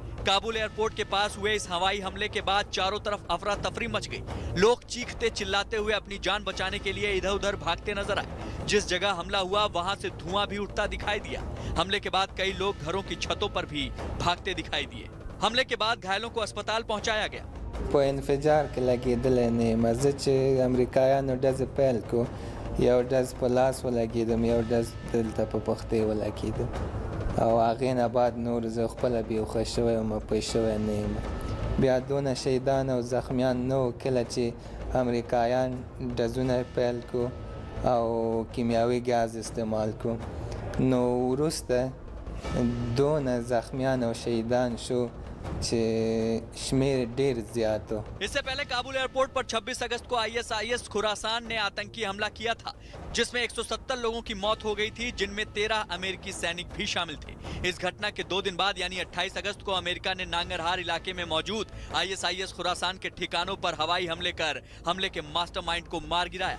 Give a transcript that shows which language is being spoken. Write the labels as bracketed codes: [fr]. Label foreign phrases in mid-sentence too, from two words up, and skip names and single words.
[hi] काबुल एयरपोर्ट के पास हुए इस हवाई हमले के बाद चारों तरफ अफरा तफरी मच गई। लोग चीखते चिल्लाते हुए अपनी जान बचाने के लिए इधर उधर भागते नजर आए। जिस जगह हमला हुआ वहां से धुआं भी उठता दिखाई दिया। हमले के बाद कई लोग घरों की छतों पर भी भागते दिखाई दिए। हमले के बाद घायलों को अस्पताल पहुंचाया गया। [ps] په انفجار کې لګېدلی نه یم. زه چې امریکایانو ډزې پیل کړو یو ډز په لاس ولګېدم، یو ډز دلته په پښتۍ ولګېدم او هغې نه بعد نور زه خپله بېهوښه شوی وم، پوه شوی نه یم. بیا دونه شهیدان او زخمیان نه وو کله چې امریکایان ډزونه پیل کړو او کیمیاوي ګاز استعمال کړو. نو وروسته دونه زخمیان او شهیدان شو [hi] इससे पहले काबुल एयरपोर्ट पर 26 अगस्त को आईएसआईएस खुरासान ने आतंकी हमला किया था, जिसमें 170 लोगों की मौत हो गई थी, जिनमें 13 अमेरिकी सैनिक भी शामिल थे। इस घटना के 2 दिन बाद यानी 28 अगस्त को अमेरिका ने नांगरहार इलाके में मौजूद आईएसआईएस खुरासान के ठिकानों पर हवाई हमले कर हमले के मास्टरमाइंड को मार गिराया।